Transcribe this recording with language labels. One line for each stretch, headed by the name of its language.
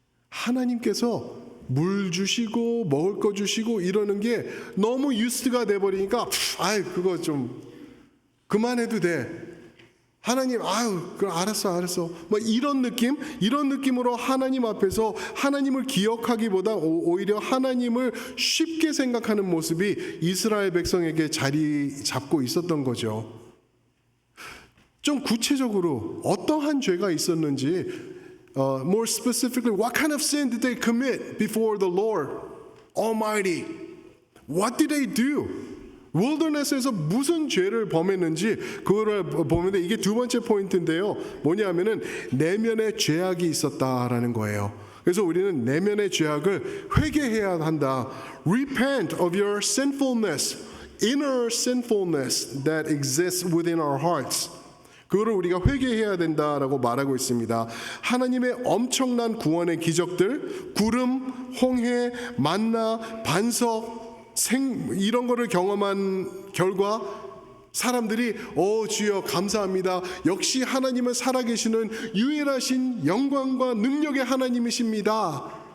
Korean: 하나님께서 물 주시고 먹을 거 주시고 이러는 게 너무 유스트가 돼버리니까 그거 좀 그만해도 돼. 하나님 그럼 알았어 뭐 이런 느낌으로 하나님 앞에서 하나님을 기억하기보다 오히려 하나님을 쉽게 생각하는 모습이 이스라엘 백성에게 자리 잡고 있었던 거죠. 좀 구체적으로 어떠한 죄가 있었는지,
English: more specifically, what kind of sin did they commit before the Lord Almighty? What did they do?
Korean: 윌더네스에서 무슨 죄를 범했는지 그거를 보는데 이게 두 번째 포인트인데요. 뭐냐면은 내면의 죄악이 있었다라는 거예요. 그래서 우리는 내면의 죄악을 회개해야 한다.
English: Repent of your sinfulness, inner sinfulness that exists within our hearts.
Korean: 그거를 우리가 회개해야 된다라고 말하고 있습니다. 하나님의 엄청난 구원의 기적들, 구름, 홍해, 만나, 반석, 이런 거를 경험한 결과 사람들이 주여 감사합니다. 역시 하나님은 살아계시는 유일하신 영광과 능력의 하나님이십니다.